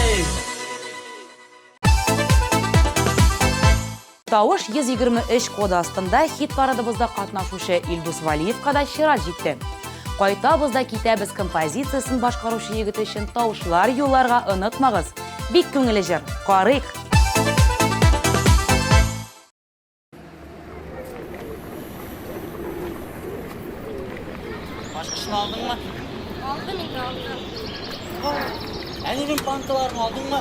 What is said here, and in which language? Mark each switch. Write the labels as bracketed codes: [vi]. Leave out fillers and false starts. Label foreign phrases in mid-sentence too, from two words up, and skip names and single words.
[tt] Тавыш 123 коды астында хит парадыбызда катнашучы Илдус Валиевка да чират җитте. Кайтабызда китәбез композициясын башкаручы егет өчен тавышлар юлларга онытмагыз. Бик күңелле җыр. Карыйк. [tr] Başkasını aldın mı? Aldım yine aldım. Annenin bankalarını aldın mı?